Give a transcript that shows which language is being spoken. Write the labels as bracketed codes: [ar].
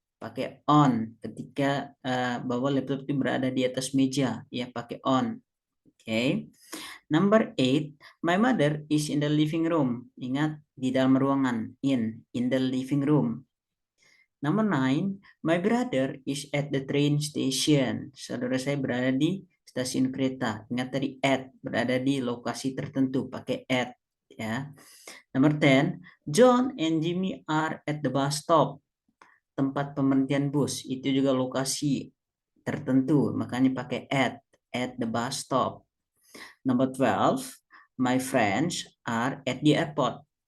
[id] Pakai on ketika bahwa laptop itu berada di atas meja, ya, pakai on. Okay. [en] Number eight, my mother is in the living room. [id] Ingat, di dalam ruangan, [en] in the living room. Number nine, my brother is at the train station. [id] Saudara saya berada di stasiun kereta. Ingat tadi at, berada di lokasi tertentu, pakai at, ya. [en] Number 10, John and Jimmy are at the bus stop. [id] Tempat pemberhentian bus, itu juga lokasi tertentu, makanya pakai [en] at the bus stop. Number 12, my friends are at the airport.